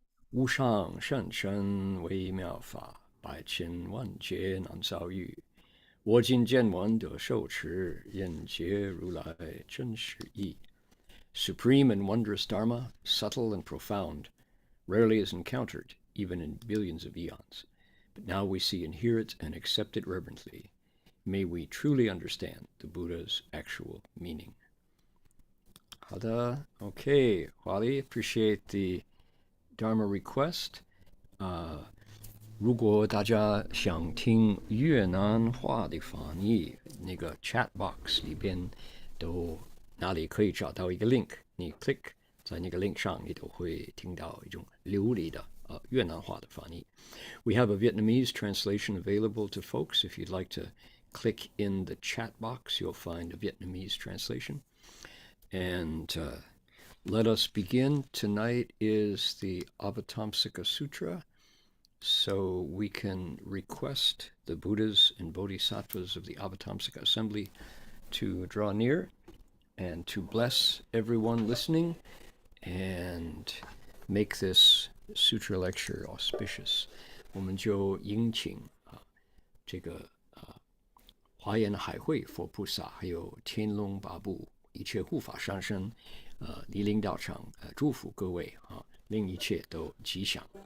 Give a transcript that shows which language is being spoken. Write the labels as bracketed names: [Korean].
[Chinese] 无上甚深微妙法，百千万劫难遭遇。我今见闻得受持，愿解如来真实义。 [English] Supreme and wondrous Dharma, subtle and profound, rarely is encountered, even in billions of eons. But now we see and hear it and accept it reverently. May we truly understand the Buddha's actual meaning. 好的 Okay, Huali, appreciate the Dharma request. [Chinese] 如果大家想听越南话的翻译，那个 chat box 里边都哪里可以找到一个 link， 你 click 在那个 link 上，你都会听到一种流利的越南话的翻译。 [English] We have a Vietnamese translation available to folks. If you'd like to click in the chat box, you'll find a Vietnamese translation. And let us begin. Tonight is the Avatamsaka Sutra. So we can request the Buddhas and Bodhisattvas of the Avatamsaka Assembly to draw near and to bless everyone listening and make this sutra lecture auspicious. [Chinese] 我们就迎请这个华严海会佛菩萨，还有天龙八部一切护法上身，莅临道场，祝福各位令一切都吉祥。